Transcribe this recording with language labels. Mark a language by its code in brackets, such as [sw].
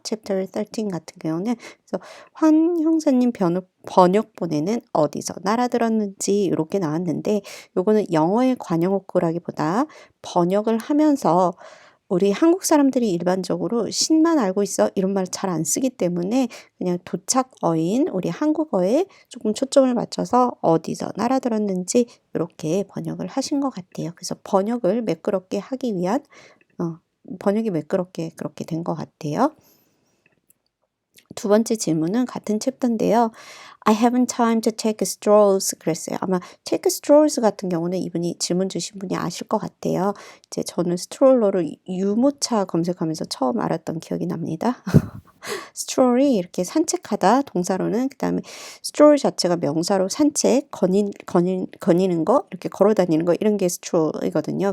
[ko] Chapter 13 같은 경우는 그래서 환 형사님 번역본에는 어디서 날아들었는지 이렇게 나왔는데 요거는 영어의 관용어구라기보다 번역을 하면서 우리 한국 사람들이 일반적으로 신만 알고 있어 이런 말 잘 안 쓰기 때문에 그냥 도착어인 우리 한국어에 조금 초점을 맞춰서 어디서 날아들었는지 이렇게 번역을 하신 것 같아요. 그래서 번역을 매끄럽게 하기 위한 번역이 매끄럽게 그렇게 된 것 같아요. 두 번째 질문은 같은 챕터인데요. [en] I haven't time to take strolls [ko] 그랬어요. 아마 [en] take strolls [ko] 같은 경우는 이분이 질문 주신 분이 아실 것 같아요. 이제 저는 스트롤러를 유모차 검색하면서 처음 알았던 기억이 납니다. 스트롤이 이렇게 산책하다 동사로는 그다음에 스트롤 자체가 명사로 산책, 거니는 거, 이렇게 걸어 다니는 거 이런 게 스트롤이거든요.